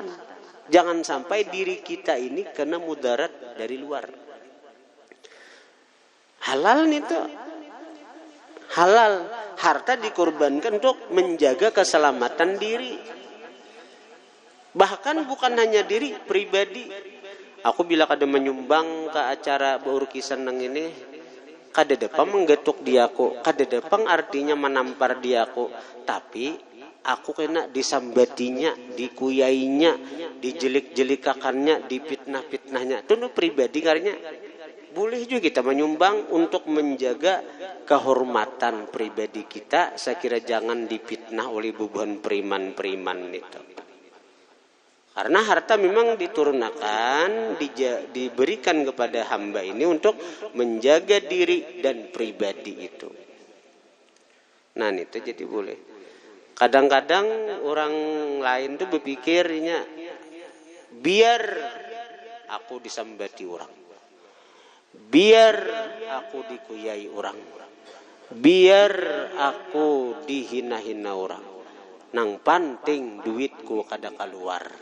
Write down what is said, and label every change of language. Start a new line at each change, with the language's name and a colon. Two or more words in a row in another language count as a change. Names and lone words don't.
Indonesian: Jangan sampai diri kita ini kena mudarat dari luar. Halal itu. Halal. Harta dikorbankan untuk menjaga keselamatan diri. Bahkan bukan hanya diri pribadi.
Banjar: Aku bila kada menyumbang ke acara beurkisan nang ini, kada depang menggetuk diaku, kada depang artinya menampar diaku, tapi aku kena disambatinya, dikuyainya, dijelik-jelikakannya, dipitnah-pitnahnya.
Indonesian: Itu pribadi karena boleh juga kita menyumbang untuk menjaga kehormatan pribadi kita. Saya kira jangan dipitnah oleh bubuhan periman-periman itu. Karena harta memang diturunkan, diberikan kepada hamba ini untuk menjaga diri dan pribadi itu. Nah itu jadi boleh. Kadang-kadang orang lain tuh berpikirnya,
Banjar: biar aku disambati orang, biar aku dikuyai orang, biar aku dihina-hina orang, nang penting duitku kada keluar.